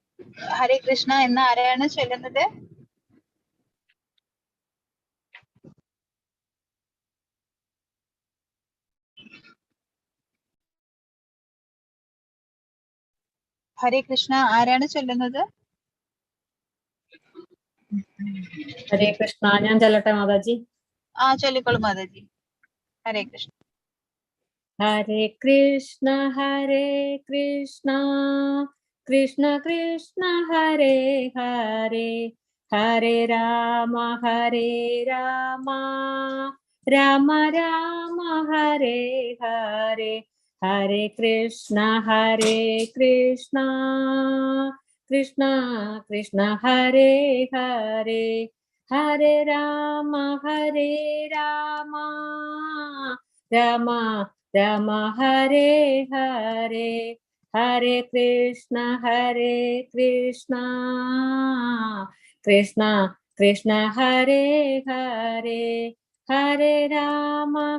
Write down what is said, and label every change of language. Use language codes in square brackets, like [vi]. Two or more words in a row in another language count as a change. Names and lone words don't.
[ml] ഹരേ കൃഷ്ണ എന്ന് ആരാണ് ചൊല്ലുന്നത്? ഹരേ കൃഷ്ണ ആരാണ് ചൊല്ലുന്നത്? ഹരേ കൃഷ്ണ. ഞാൻ ചൊല്ലട്ടെ മാതാജി? ചൊല്ലിക്കോളൂ മാതാജി. ഹരേ കൃഷ്ണ. [sa] ഹരേ കൃഷ്ണ ഹരേ കൃഷ്ണ കൃഷ്ണ കൃഷ്ണ ഹരേ ഹരേ ഹരേ രാമ രാമ രാമ ഹരേ ഹരേ ഹരേ കൃഷ്ണ കൃഷ്ണ കൃഷ്ണ ഹരേ ഹരേ ഹരേ രാമ രാമ രാമ ഹരേ ഹരേ ഹരേ കൃഷ്ണ കൃഷ്ണ കൃഷ്ണ ഹരേ ഹരേ ഹരേ രാമ